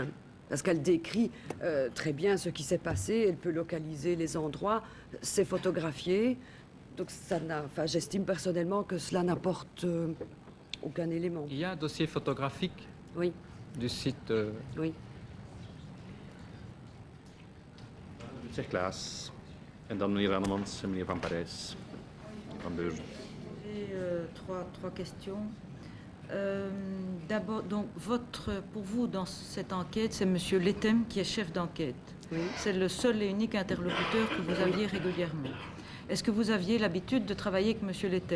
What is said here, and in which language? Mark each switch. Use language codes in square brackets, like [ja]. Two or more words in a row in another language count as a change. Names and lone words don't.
[fr] Parce qu'elle décrit très bien ce qui s'est passé, elle peut localiser les endroits, c'est photographié. Donc j'estime personnellement que cela n'apporte aucun élément. Il y a un dossier photographique Oui, du site. oui. [nl] Meneer Klaas. En dan meneer Annemans en meneer Van Parijs. Van Beurzen. [fr] J'ai trois questions. D'abord, donc, pour vous, dans cette enquête, c'est Monsieur Lethem qui est chef d'enquête. Oui. C'est le seul et unique interlocuteur que vous aviez régulièrement. Est-ce que vous aviez l'habitude de travailler avec Monsieur Lethem?